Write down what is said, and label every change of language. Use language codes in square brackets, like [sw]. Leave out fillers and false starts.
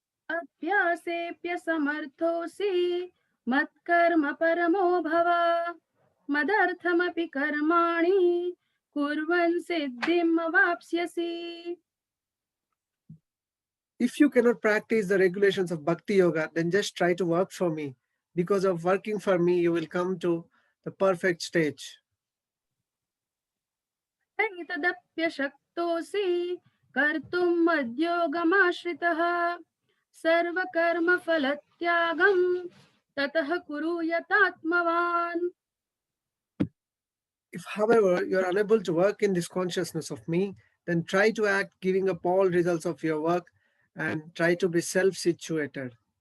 [sa] अभ्यासेऽप्य समर्थोऽसि मत्कर्म परमो भव मदर्थमपि कर्माणि कुर्वन् सिद्धिम् अवाप्स्यसि. [en] If you cannot practice the regulations of Bhakti Yoga, then just try to work for me. Because of working for me, you will come to the perfect stage. [sa] तदप्यशक्तोऽसि कर्तुं मद्योगमाश्रितः सर्वकर्मफलत्यागं ततः कुरु यतात्मवान्. [en] If, however, you are unable to work in this consciousness of me, then try to act giving up all results of your work and try to be self-situated.